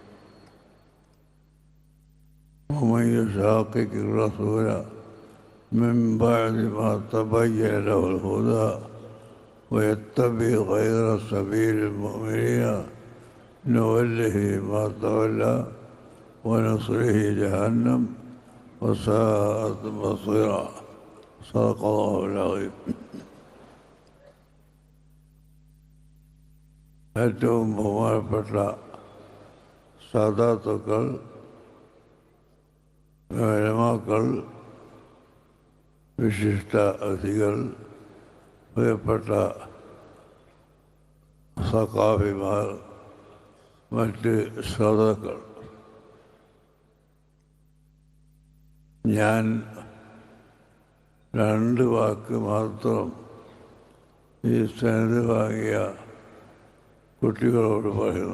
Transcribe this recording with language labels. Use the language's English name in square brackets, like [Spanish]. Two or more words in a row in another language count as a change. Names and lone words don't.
[Arabic] ومن يشاقق الرسول من بعد ما تبين له الهدى ويتبع غير سبيل المؤمنين نوله ما تولى ونصره جهنم وساءت مصيرا. صدق الله العظيم. [Malayalam] ഏറ്റവും ബഹുമാനപ്പെട്ട സാദാത്തുക്കൾ, ഉലമാക്കൾ, വിശിഷ്ട അതിഥികൾ, പ്രിയപ്പെട്ട സഖാഫിമാർ, മറ്റ് ശ്രോതാക്കൾ, ഞാൻ രണ്ട് വാക്ക് മാത്രം ഈ സനദ് വാങ്ങിയ കുട്ടികളോട് പറയുന്നു.